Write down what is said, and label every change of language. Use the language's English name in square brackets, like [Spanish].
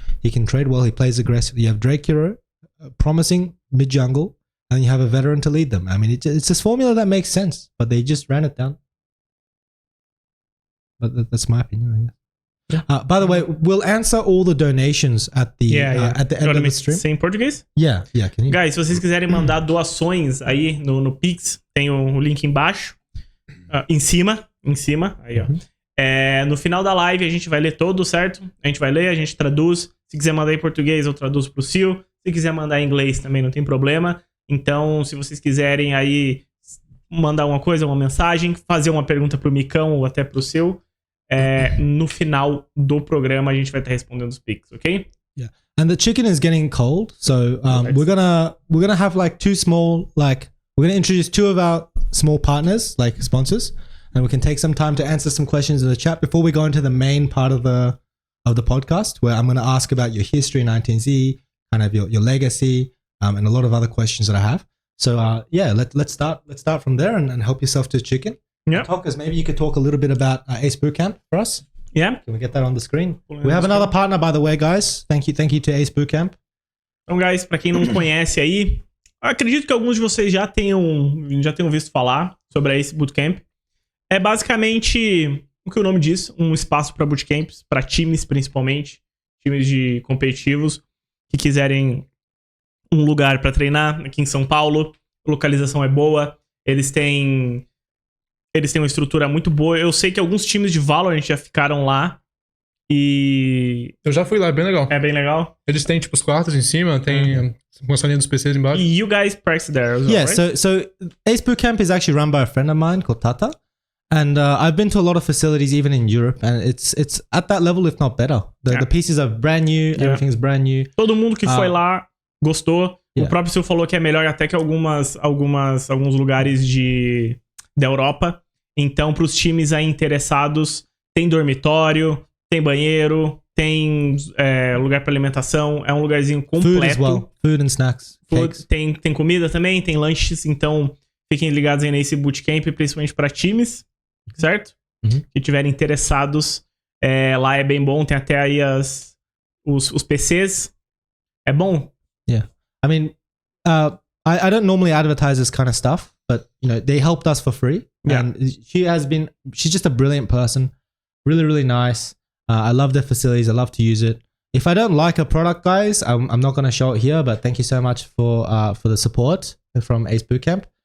[English] He can trade well. He plays aggressively. You have Drake Hero, promising mid jungle, and you have a veteran to lead them. I mean, it's this formula that makes sense, but they just ran it down. But that's my opinion, I guess. By the way, we'll answer all the donations at the at the end of the stream. [Portuguese] Sem português? [English] Yeah, can you? [Portuguese] Guys, se vocês quiserem mandar doações aí no Pix, tem o link embaixo. Em cima, aí, ó. No final da live a gente vai ler todo, certo? A gente vai ler, a gente traduz. Se quiser mandar em português, eu traduzo pro SeeEl. Se quiser mandar em inglês também não tem problema. Então, se vocês quiserem aí mandar uma coisa, uma mensagem, fazer uma pergunta pro Micão ou até pro SeeEl, no final do programa a gente vai estar respondendo os pics, ok? [English] Yeah. And the chicken is getting cold, so we're gonna have like 2 small, like we're gonna introduce 2 of our small partners, like sponsors, and we can take some time to answer some questions in the chat before we go into the main part of the podcast, where I'm gonna ask about your history in 19Z, kind of your legacy, and a lot of other questions that I have. So let's start from there and help yourself to chicken. Yeah. Tockers, maybe you could talk a little bit about Ace Bootcamp for us. Yeah. Can we get that on the screen? We have another partner, by the way, guys. Thank you to Ace Bootcamp. [Portuguese] Então, guys, pra quem não conhece aí, acredito que alguns de vocês já tenham visto falar sobre a Ace Bootcamp. É basicamente o que o nome diz, um espaço para bootcamps, para times principalmente, times de competitivos que quiserem um lugar para treinar aqui em São Paulo. A localização é boa, eles têm uma estrutura muito boa. Eu sei que alguns times de Valorant já ficaram lá e... Eu já fui lá, é bem legal. É bem legal. Eles têm, tipo, os quartos em cima, tem uma salinha dos PCs embaixo. [English] You guys practice there as well, Yeah, right? so Ace Bootcamp is actually run by a friend of mine called Tata. And I've been to a lot of facilities, even in Europe, and it's at that level, if not better. The pieces are brand new, everything's brand new. [Portuguese] Todo mundo que foi lá gostou. O próprio Sil falou que é melhor até que alguns lugares da Europa. Então, para os times aí interessados, tem dormitório, tem banheiro, tem lugar para alimentação. É um lugarzinho completo. [English] Food as well. Food and snacks. [Portuguese] Tem comida também, tem lanches. Então, fiquem ligados aí nesse bootcamp, principalmente para times, certo? Que estiverem interessados. Lá é bem bom, tem até aí os PCs. É bom. [English] Yeah. I mean, I don't normally advertise this kind of stuff, but you know, they helped us for free. Yeah. And she's just a brilliant person. Really, really nice. I love their facilities. I love to use it. If I don't like a product, guys, I'm not going to show it here, but thank you so much for the support from Ace Bootcamp.